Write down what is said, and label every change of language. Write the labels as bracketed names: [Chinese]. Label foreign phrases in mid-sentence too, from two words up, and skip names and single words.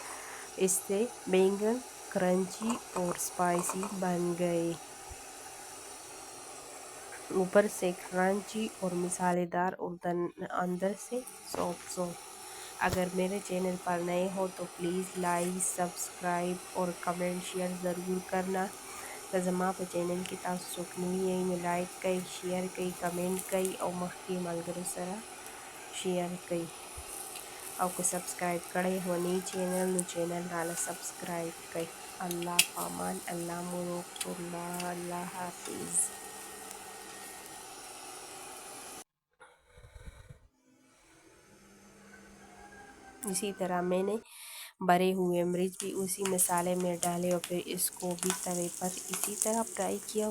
[Urdu] اس سے بینگن کرنچی اور اسپائسی بن گئے، اوپر سے کرنچی اور مسالے دار اور اندر سے سافٹ۔ اگر میرے چینل پر نئے ہو تو پلیز لائک، سبسکرائب اور کمنٹ شیئر ضرور کرنا۔ [Pashto] زما پہ چینل کی تاسو څوک نوی یې نو لائک کئی، شیئر کئی، کمنٹ کئی، او مخکې ملګرو سره شیئر کئی، او که سبسکرائب کړی هو نی چینل نو چینل راله سبسکرائب کئی۔ الله پامان، الله مو روغ، الله حافظ۔ [Urdu] اسی طرح میں نے بھرے ہوئے مرچ بھی اسی مسالے میں ڈالے، اور پھر اس کو بھی توے پر اسی طرح فرائی کیا۔